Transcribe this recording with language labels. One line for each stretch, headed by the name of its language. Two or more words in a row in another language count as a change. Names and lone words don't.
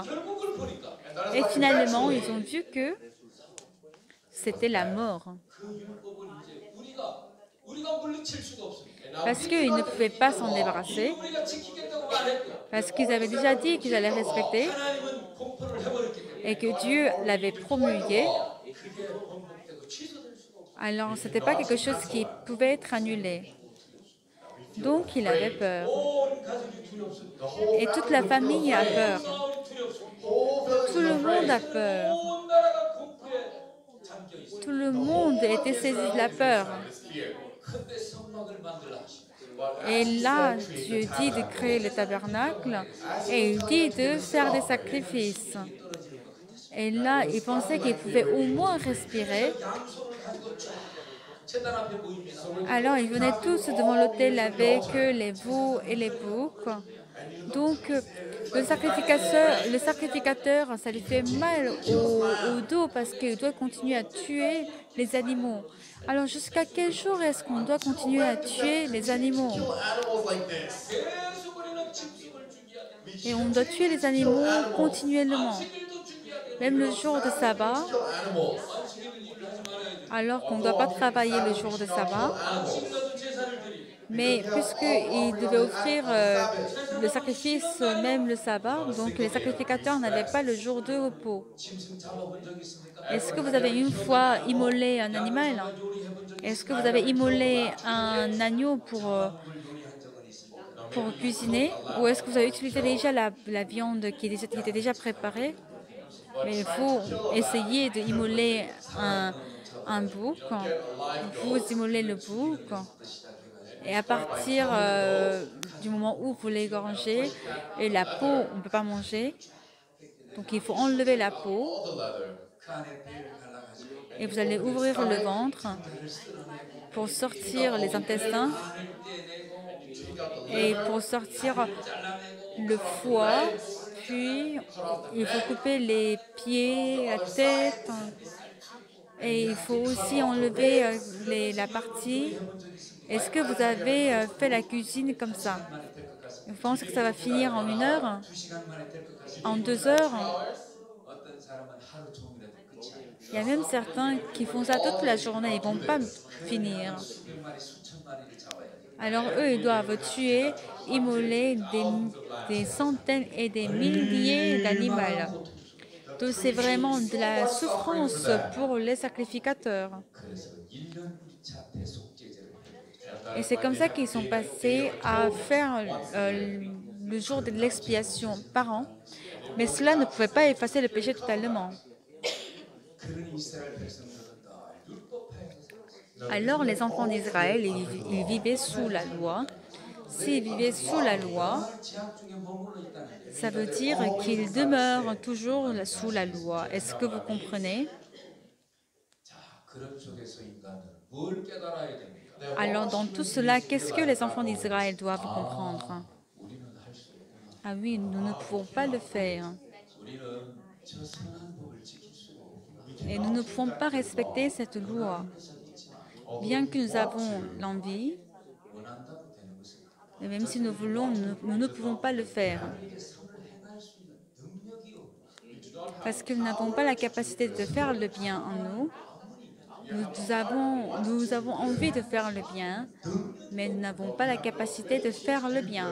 Korean: 결국을 보니까
French: Et finalement, ils ont vu que c'était la mort.
Korean: 그 율법을 이제 우리가 물리칠 수가 없습니다.
French: Parce qu'ils ne pouvaient pas s'en débarrasser,
Korean: 우리가 지키겠다고 말했고
French: parce qu'ils avaient déjà dit qu'ils allaient respecter
Korean: 하나님은 공포를 해버렸기 때문에
French: et que Dieu l'avait promulgué.
Korean: 그게 번복되고 취소될 수가 없어요.
French: Alors, ce n'était pas quelque chose qui pouvait être annulé. Donc, il avait peur.
Korean: 온 가족이 두렵습니다.
French: Et toute la famille a peur.
Korean: 마을이 두렵습니다.
French: Tout le monde a peur.
Korean: 온 나라가 공포에 잠겨 있어요.
French: Tout le monde était saisi de la peur.
Korean: 근데 성막을 만들라 하십니다.
French: Et là, Dieu dit de créer le tabernacle et il dit de faire des sacrifices. Et là, ils pensaient qu'ils pouvaient au moins respirer.
Korean: 양손을 가지고 쫙 제단 앞에 모입니다.
French: Alors, ils venaient tous devant l'autel avec les veaux et les boucs. Donc, le sacrificateur, ça lui fait mal au dos parce qu'il doit continuer à tuer les animaux. Alors, jusqu'à quel jour est-ce qu'on doit continuer à tuer les animaux?
English: Animals like this.
Korean: 계속 우리는 짐승을 죽여야 됩니다.
French: Et on doit tuer les animaux continuellement,
Korean: 안식일도 죽여야 돼요.
French: même le jour de sabbat, Animals.
Korean: 안식일은 일을 하지 말아야죠.
French: alors qu'on ne doit pas travailler le jour de sabbat.
Korean: 안식일라도 제사를 드리고
French: Mais puisqu'ils devaient offrir le sacrifice même le sabbat, donc les sacrificateurs n'avaient pas le jour de repos.
Korean: 짐승 잡아본 적 있습니까?
French: Est-ce que vous avez une fois immolé un animal?
Korean: 요리해본 적
French: Est-ce que vous avez immolé un agneau pour
Korean: 요리한 적은 있습니까?
French: cuisiner? Ou est-ce que vous avez utilisé déjà la viande qui était déjà préparée? Mais il faut essayer d'immoler un bouc. Vous immolez le bouc. Et à partir du moment où vous l'égorgez, et la peau, on ne peut pas manger. Donc il faut enlever la peau.
English: All the leather.
Korean: 그 안에 배를 갈라가지고
French: Et vous allez ouvrir le ventre
Korean: 배를 쓸어내고
French: pour sortir les intestins
Korean: 안을 떼내고
French: et pour sortir le foie. Puis il faut couper les pieds, la tête. Et il faut aussi enlever la partie. Est-ce que vous avez fait la cuisine comme ça? Vous pensez que ça va finir en 1 heure?
Korean: 2시간 만에 될 것 같습니다.
French: En 2 heures?
Korean: 어떤 사람은 하루 종일해도 끝이 아니에요.
French: Il y a même certains qui font ça toute la journée, ils ne vont pas finir.
Korean: 수백 마리, 수천 마리를 잡아야 돼요.
French: Alors eux, ils doivent tuer, immoler des centaines et des milliers d'animaux. Donc c'est vraiment de la souffrance pour les sacrificateurs.
Korean: 그래서 1년차 대속제제를 해요.
French: Et c'est comme ça qu'ils sont passés à faire le jour de l'expiation par an. Mais cela ne pouvait pas effacer le péché totalement.
Korean: 그러니 이스라엘 백성들은 다 율법하에서 살았어요.
French: Alors les enfants d'Israël, ils vivaient sous la loi. S'ils vivaient sous la loi,
Korean: 제약 중에 머물러 있다는 거예요.
French: ça veut dire qu'ils demeurent toujours sous la loi. Est-ce que vous comprenez?
Korean: 자, 그런 속에서 인간은 뭘 깨달아야 됩니까?
French: Alors dans tout cela, qu'est-ce que les enfants d'Israël doivent comprendre?
Korean: 우리는 할 수 없구나.
French: Ah oui, nous ne pouvons pas le faire.
Korean: 우리는 저 선한 법을 지킬 수가 없구나.
French: Et nous ne pouvons pas respecter cette loi. Bien que nous avons l'envie,
Korean: 원한다고 되는 것은
French: et même si nous voulons, nous ne pouvons pas le faire.
Korean: 우리에게 선을 행할 수 있는 능력이 없고
French: Parce que nous n'avons pas la capacité de faire le bien en nous. Nous avons envie de faire le bien, mais nous n'avons pas la capacité de faire le bien.